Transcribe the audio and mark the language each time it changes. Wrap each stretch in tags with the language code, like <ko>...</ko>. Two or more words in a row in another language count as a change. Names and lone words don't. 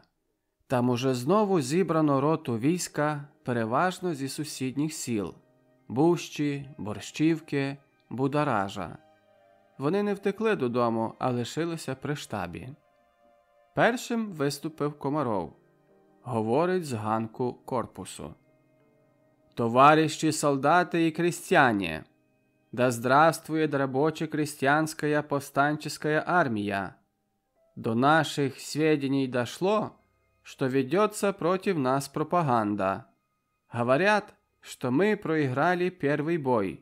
<uk>Там уже знову зібрано роту війська, переважно зі сусідніх сіл – Бущі, Борщівки, Будаража. Вони не втекли додому, а лишилися при штабі. Першим виступив Комаров. Говорить з ганку корпусу.</uk> <ru>«Товарищи солдаты и крестьяне! Да здравствует рабоче-крестьянская повстанческая армия! До наших сведений дошло, что ведется против нас пропаганда. Говорят, что мы проиграли первый бой.</ru>